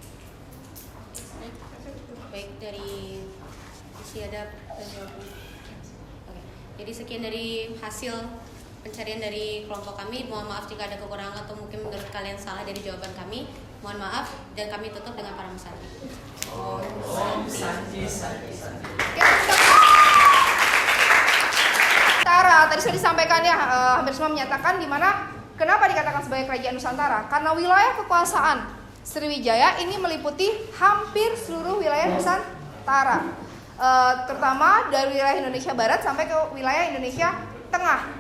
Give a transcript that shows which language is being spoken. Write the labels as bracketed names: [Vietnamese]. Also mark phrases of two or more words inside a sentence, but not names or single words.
[Indonesian] Baik, dari Siadap dan Yogi. Oke. Jadi sekian dari hasil pencarian dari kelompok kami. Mohon maaf jika ada kekurangan atau mungkin menurut kalian salah dari jawaban kami. Mohon maaf, dan kami tutup dengan para mesati. Om Santi. Nusantara tadi sudah disampaikan ya, hampir semua menyatakan di mana kenapa dikatakan sebagai kerajaan Nusantara? Karena wilayah kekuasaan Sriwijaya ini meliputi hampir seluruh wilayah Nusantara, terutama dari wilayah Indonesia Barat sampai ke wilayah Indonesia Tengah.